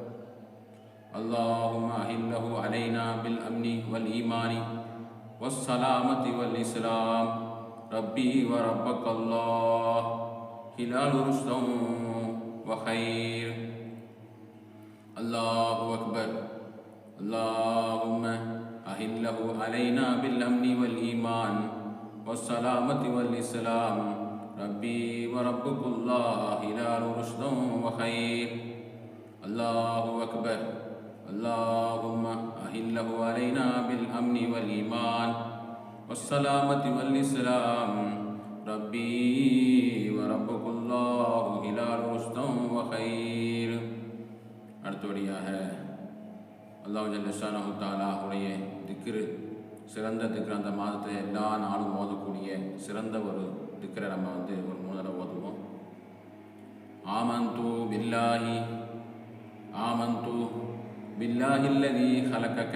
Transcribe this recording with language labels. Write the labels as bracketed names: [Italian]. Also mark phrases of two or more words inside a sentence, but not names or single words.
[Arabic] اللهم أهله علينا بالأمن والإيمان والسلامة والإسلام. ربي وربك الله هلال رشد وخير. الله أكبر. اللهم أهله علينا بالأمن والإيمان والسلامة والإسلام. ربي وربك الله هلال رشد وخير. الله أكبر. اللهم أهله علينا بالأمن والإيمان والسلامة والإسلام. ربي وربك الله هلال رشد وخير. [Tamil] அடுத்தபடியாக [Arabic] الله جل شأنه [Tamil] தஆலாவுடைய திக்ரு, சிறந்த திக்ரு, அந்த மாதத்தை எல்லா நாளும் ஓதக்கூடிய சிறந்த ஒரு திக்ரை நம்ம ஒரு 3 தடவை ஓதுவோம். [Arabic] آمنت بالله الذي خلقك.